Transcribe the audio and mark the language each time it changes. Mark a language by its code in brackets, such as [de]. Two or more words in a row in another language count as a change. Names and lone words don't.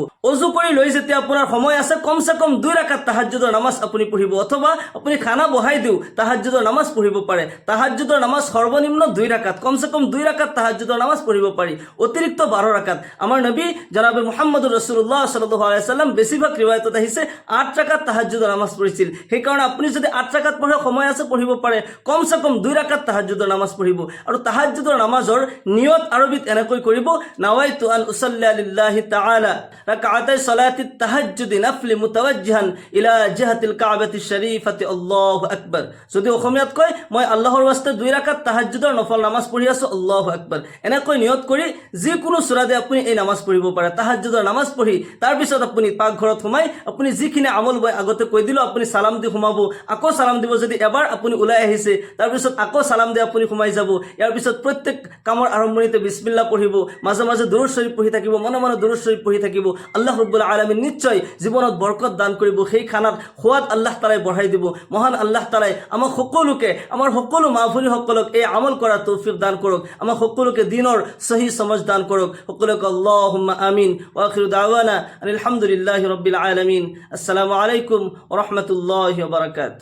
[as] অজু কৰি লৈ যেতিয়া আপোনাৰ সময় আছে, কমসে কম 2 ৰাকাত তাহাজ্জুদৰ নামাজ আপুনি পঢ়িব, অথবা আপুনি খানা বহাই দিও তাহাজ্জুদৰ নামাজ পঢ়িব পাৰে। তাহাজ্জুদৰ নামাজ সৰ্বনিম্ন 2 ৰাকাত, কমসে কম 2 ৰাকাত তাহাজ্জুদৰ নামাজ পঢ়িব পাৰি, অতিৰিক্ত 12 ৰাকাত। আমাৰ নবী জনাবে মুহাম্মদুৰ ৰাসূলুল্লাহ [ar] صلى الله عليه وسلم [as] বেছিভাগ ৰিৱায়াতত আহিছে 8 ৰাকাত তাহাজ্জুদৰ নামাজ পঢ়িছিল। সেইকাৰণে আপুনি যদি 8 ৰাকাত পঢ়ে, সময় আছে, পঢ়িব পাৰে। কমসে কম 2 ৰাকাত তাহাজ্জুদৰ নামাজ পঢ়িব। আৰু তাহাজ্জুদৰ নামাজৰ নিয়ত আৰবিত এনেকৈ কৰিব, [ar] نويت أن أصلي لله تعالى ركعتي صلاة التهجد نافلة متوجها إلى جهة الكعبة الشريفة الله أكبر. [as] যদি অসমীয়াত কয়, মই আল্লাহৰ ওয়াস্তে 2 ৰাকাত তাহাজ্জুদৰ নফল নামাজ পঢ়ি আছো, [ar] الله أكبر, [as] এনেকৈ নিয়ত কৰি যিকোনো সূৰাতে আপুনি এই নামাজ পঢ়িব পাৰে। তাহাজ্জুদৰ নামাজ পঢ়ি তাৰ পিছত আপুনি পাকঘৰত সোমাই আপুনি যিখিনি আমল মই আগতে কৈ দিলোঁ, আপুনি সালাম দি সোমাব, আকৌ সালাম দিব। যদি এবাৰ আপুনি ওলাই আহিছে, তাৰপিছত আকৌ সালাম দি আপুনি সোমাই যাব। ইয়াৰ পিছত প্ৰত্যেক কামৰ আৰম্ভণিতে বিসমিল্লাহ পঢ়িব, মাজে মাজে দুৰুদ শৰীফ পঢ়ি থাকিব, মনে মনে দুৰুদ শৰীফ পঢ়ি থাকিব। [ar] الله رب العالمين [as] নিশ্চয় জীৱনত বৰকত দান কৰিব। সেই খানাত সোৱাদ আল্লাহ তাআলাই বঢ়াই দিব। মহান আল্লাহ তাআলাই আমাক সকলোকে, আমাৰ সকলো মা ভনীসকলক এই আমল কৰাৰ তৌফিক দান কৰক। আমাক সকলোকে দিনৰ সহি সমজ দান কৰক। সকলোকে [ar] اللهم آمين. وآخر دعوانا الحمد لله رب العالمين السلام عليكم ورحمة الله وبركاته.